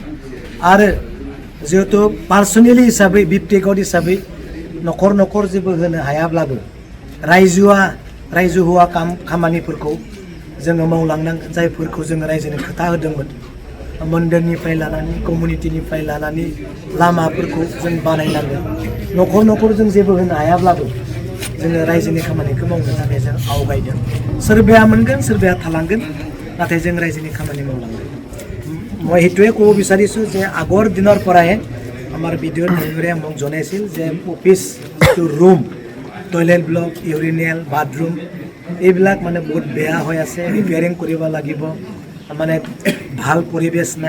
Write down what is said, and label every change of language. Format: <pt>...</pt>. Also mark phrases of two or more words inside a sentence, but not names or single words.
<brx>आरो जिहेतु पार्सनेलि हिसाबै व्यक्तिगत हिसाबै नखर नखर जेबो होनो हायाब्लाबो रायजो हुआ खामानिफोरखौ जोङो मावलांनांगोन, जायफोरखौ जोङो रायजोनि खोथा होदोंमोन। मन्दिरनिफ्राय लानानै, कमिउनिटिनिफ्राय लानानै लामाफोरखौ जों बानायनांगोन। नखर नखर जों जेबो होनो हायाब्लाबो जोङो रायजोनि खामानिखौ मावनो थाखाय जों आवगायदों। सोरबाया मोनगोन, सोरबाया थालांगोन, नाथाय जों रायजोनि खामानि मावलांगोन।</brx> <as>মই সেইটোৱে ক'ব বিচাৰিছোঁ যে আগৰ দিনৰ পৰাই আমাৰ বিডিঅ' টেংগুৰে মোক জনাইছিল যে অফিচ যিটো ৰুম, টয়লেট ব্লক, ইউৰিনেল, বাথৰুম এইবিলাক মানে বহুত বেয়া হৈ আছে, ৰিপেয়াৰিং কৰিব লাগিব, মানে ভাল পৰিৱেশ নাই।</as>